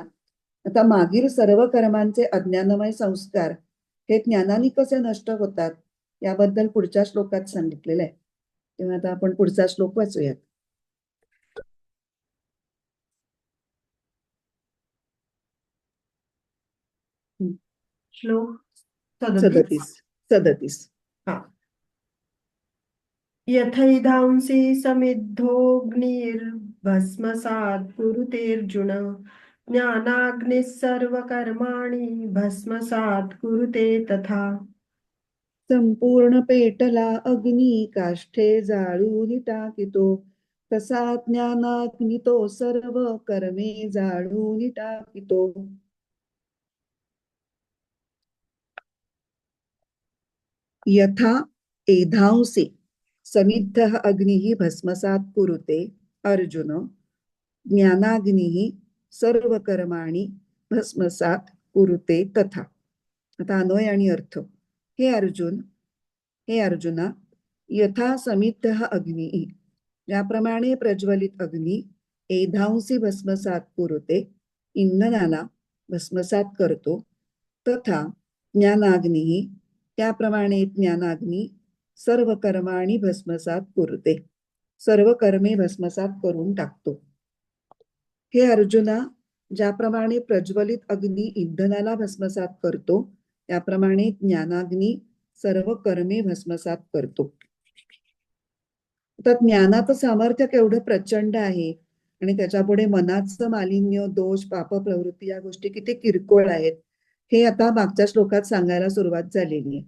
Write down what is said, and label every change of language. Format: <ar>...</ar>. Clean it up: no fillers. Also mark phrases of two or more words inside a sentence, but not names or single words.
<mr>आता मागील सर्व कर्मांचे अज्ञानमय संस्कार हे ज्ञानाने कसे नष्ट होतात याबद्दल पुढच्या श्लोकात सांगितलेलं आहे. तेव्हा आता आपण पुढचा श्लोक वाचूयात. श्लोक 37. 37. हा.</mr> <sa>यथैधांसि समिद्धोऽग्निर्भस्मसात् कुरुतेऽर्जुन ज्ञानाग्निः सर्वकर्माणि भस्मसात् कुरुते तथा.</sa> <mr>संपूर्ण पेटला अग्नी काष्ठे जाळून टाकितो, तसा ज्ञानाग्नी तो सर्व कर्मे जाळून टाकितो.</mr> <sa>यथा एधांसी समिद्धः अग्निः भस्मसात् कुरुते अर्जुन ज्ञानाग्निः सर्वकर्माणि भस्मसात् कुरुते तथा.</sa> <mr>आता अन्वय आणि अर्थ. हे अर्जुना,</mr> <sa>यथा समिद्धः अग्निः</sa> <mr>ज्याप्रमाणे प्रज्वलित अग्नी</mr> <sa>एधांसी भस्मसात कुरुते</sa> <mr>इंधनाला भस्मसात करतो,</mr> <sa>तथा ज्ञानाग्निः</sa> <mr>त्याप्रमाणे ज्ञानाग्नी</mr> <sa>सर्व कर्माणि भस्मसात कुरुते</sa> <mr>सर्व कर्मे भस्मसात करून टाकतो. हे अर्जुना, ज्याप्रमाणे प्रज्वलित अग्नी इंधनाला भस्मसात करतो त्याप्रमाणे ज्ञानाग्नी सर्व कर्मे भस्मसात करतो. तर ज्ञानाचं सामर्थ्य केवढं प्रचंड आहे आणि त्याच्यापुढे मनाचं मालिन्य, दोष, पाप प्रवृत्ती या गोष्टी किती किरकोळ आहेत हे आता मागच्या श्लोकात सांगायला सुरुवात झालेली आहे.</mr>